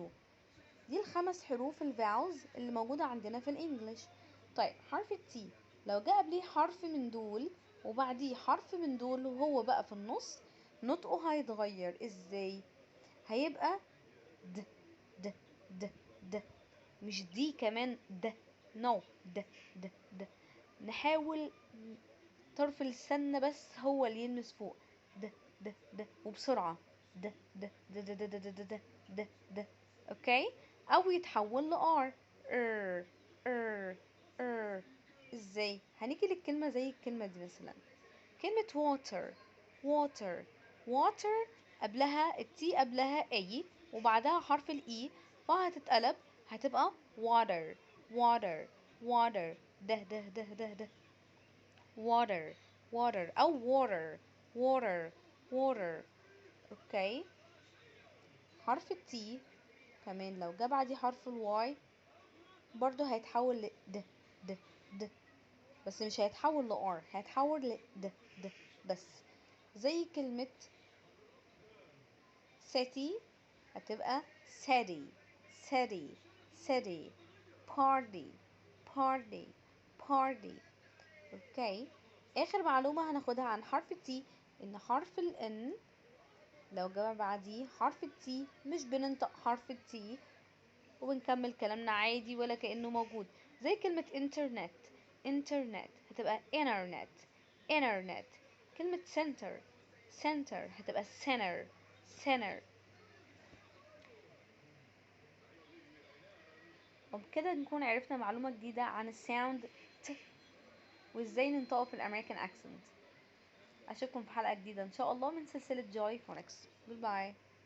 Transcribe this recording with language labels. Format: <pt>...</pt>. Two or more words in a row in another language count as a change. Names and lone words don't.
<ar>دي الخمس حروف الفاولز اللي موجودة عندنا في الانجليش. طيب حرف التي لو جاء قبليه حرف من دول وبعديه حرف من دول وهو بقى في النص، نطقه هيتغير. ازاي؟ هيبقى د د د د، مش دي كمان د، نو د د د. نحاول طرف السنة بس هو اللي يلمس فوق. د د د وبسرعة. د د د د د د د د د. اوكي؟ او يتحول ل R. ار ار ار. ازاي؟ هنيجي للكلمة زي الكلمة دي مثلا كلمة water.</ar> <en>water water</en> <ar>قبلها التي قبلها A وبعدها حرف الإي، فهتتقلب هتبقى</ar> <en>water water water.</en> <ar>ده ده ده ده ده</ar> <en>water water</en> <ar>أو</ar> <en>water water water.</en> <ar>اوكي؟ حرف التي كمان لو جه بعديه حرف الواي برضو هيتحول ل د د د، بس مش هيتحول ل R، هيتحول ل د د بس. زي كلمة city هتبقى</ar> <en>city city city. party party party.</en> <ar>اوكي؟ اخر معلومة هناخدها عن حرف التي ان حرف ال N لو جه بعديه حرف التي مش بننطق حرف التي وبنكمل كلامنا عادي ولا كأنه موجود. زي كلمة internet. internet هتبقى</ar> <en>internet internet.</en> <ar>كلمة center. center هتبقى</ar> <en>center center.</en> <ar>وبكده نكون عرفنا معلومة جديدة عن الساوند ت وازاي ننطقه في</ar> <en>American accent.</en> <ar>اشوفكم في حلقة جديدة ان شاء الله من سلسلة جولي فونكس.</ar> <en>Goodbye.</en>